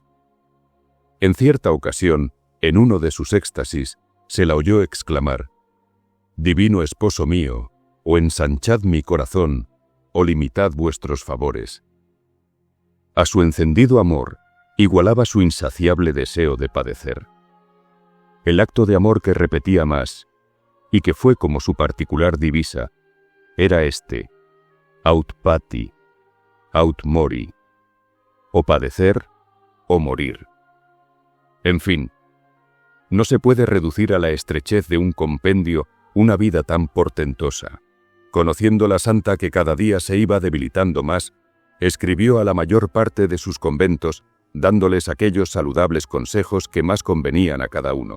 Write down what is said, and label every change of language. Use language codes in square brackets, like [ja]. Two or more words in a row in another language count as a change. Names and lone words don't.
[es] En cierta ocasión, en uno de sus éxtasis, se la oyó exclamar: «Divino esposo mío, o ensanchad mi corazón, o limitad vuestros favores». A su encendido amor igualaba su insaciable deseo de padecer. El acto de amor que repetía más, y que fue como su particular divisa, era este: [la] aut pati, aut mori, [es] o padecer o morir. En fin, no se puede reducir a la estrechez de un compendio una vida tan portentosa. Conociendo la santa que cada día se iba debilitando más, escribió a la mayor parte de sus conventos, dándoles aquellos saludables consejos que más convenían a cada uno.